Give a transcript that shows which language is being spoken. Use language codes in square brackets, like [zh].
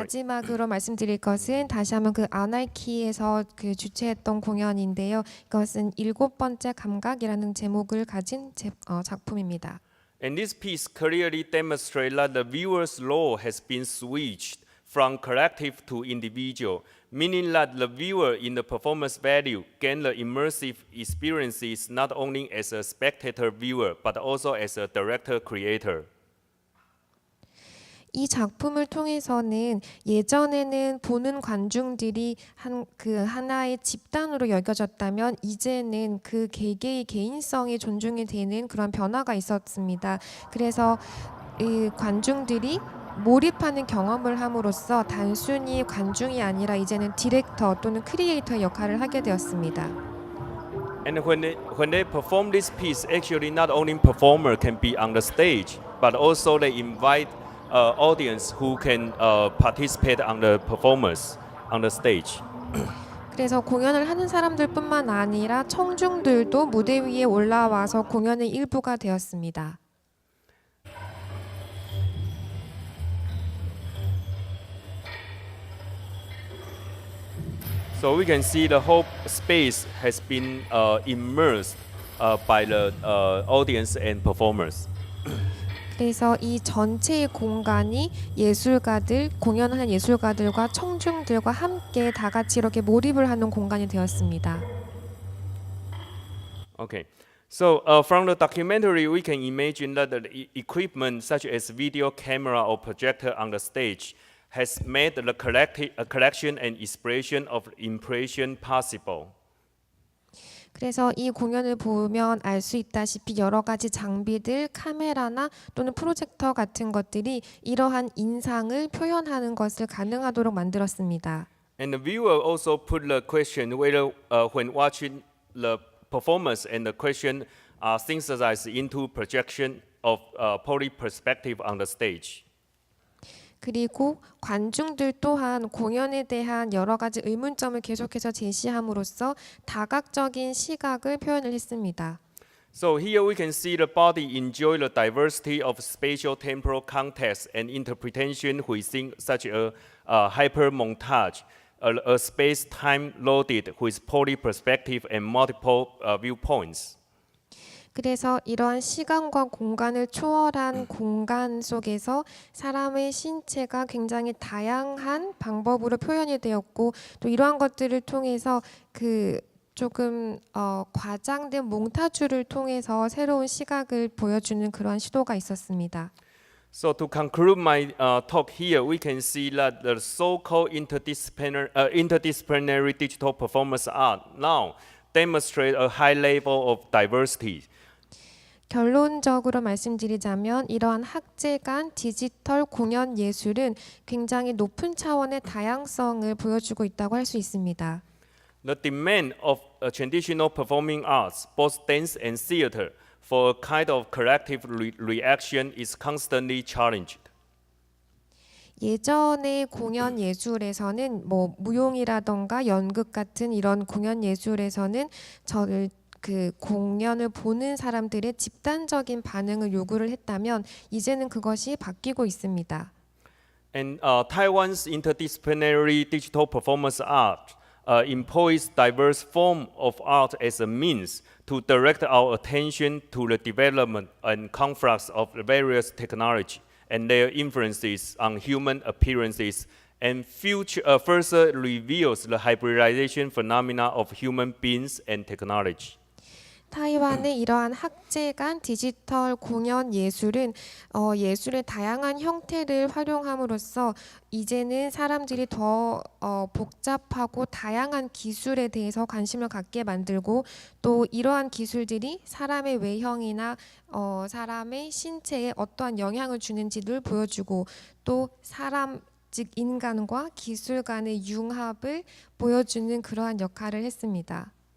[ko] 마지막으로 말씀드릴 것은 다시 한번 그 아나키에서 그 주최했던 공연인데요. 이것은 7번째 감각이라는 제목을 가진 작품입니다. [en] And this piece clearly demonstrates that the viewer's role has been switched from collective to individual, meaning that the viewer in the performance value gain the immersive experiences not only as a spectator viewer, but also as a director creator. [ko] 이 작품을 통해서는 예전에는 보는 관중들이 그 하나의 집단으로 여겨졌다면 이제는 그 개개의 개인성이 존중이 되는 그런 변화가 있었습니다. 그래서 이 관중들이 몰입하는 경험을 함으로써 단순히 관중이 아니라 이제는 디렉터 또는 크리에이터의 역할을 하게 되었습니다. [en] And when they perform this piece, actually not only performer can be on the stage, but also they invite audience who can participate on the performance on the stage. [ko] 그래서 공연을 하는 사람들뿐만 아니라 청중들도 무대 위에 올라와서 공연의 일부가 되었습니다. [en] So we can see the whole space has been immersed by the audience and performers. [ko] 그래서 이 전체의 공간이 예술가들, 공연하는 예술가들과 청중들과 함께 다 같이 이렇게 몰입을 하는 공간이 되었습니다. [en] Okay. So from the documentary, we can imagine that the equipment such as video camera or projector on the stage has made the collection and expression of impression possible. [ko] 그래서 이 공연을 보면 알 수 있다시피 여러 가지 장비들, 카메라나 또는 프로젝터 같은 것들이 이러한 인상을 표현하는 것을 가능하도록 만들었습니다. [en] And the viewer also put the question whether when watching the performance and the question are synthesized into projection of poly perspective on the stage. [ko] 그리고 관중들 또한 공연에 대한 여러 가지 의문점을 계속해서 제시함으로써 다각적인 시각을 표현을 했습니다. [en] So here we can see the body enjoy the diversity of spatial temporal context and interpretation within such a hyper montage, a space-time loaded with poly perspective and multiple viewpoints. [ko] 그래서 이러한 시간과 공간을 초월한 공간 속에서 사람의 신체가 굉장히 다양한 방법으로 표현이 되었고, 또 이러한 것들을 통해서 그 조금 과장된 몽타주를 통해서 새로운 시각을 보여주는 그런 시도가 있었습니다. [en] So to conclude my talk here, we can see that the so-called interdisciplinary digital performance art now demonstrate a high level of diversity. [ko] 결론적으로 말씀드리자면 이러한 학제 간 디지털 공연 예술은 굉장히 높은 차원의 다양성을 보여주고 있다고 할 수 있습니다. [en] The demand of traditional performing arts, both dance and theater, for a kind of collective reaction is constantly challenged. [ko] 예전의 공연 예술에서는 뭐 무용이라던가 연극 같은 이런 공연 예술에서는 그 공연을 보는 사람들의 집단적인 반응을 요구를 했다면 이제는 그것이 바뀌고 있습니다. [en] And Taiwan's interdisciplinary digital performance art employs diverse form of art as a means to direct our attention to the development and conflicts of various technology and their influences on human appearances, and further reveals the hybridization phenomena of human beings and technology. [ko] 타이완의 이러한 학제간 디지털 공연 예술은 예술의 다양한 형태를 활용함으로써 이제는 사람들이 더 복잡하고 다양한 기술에 대해서 관심을 갖게 만들고 또 이러한 기술들이 사람의 외형이나 사람의 신체에 어떠한 영향을 주는지를 보여주고 또 사람 즉 인간과 기술 간의 융합을 보여주는 그러한 역할을 했습니다.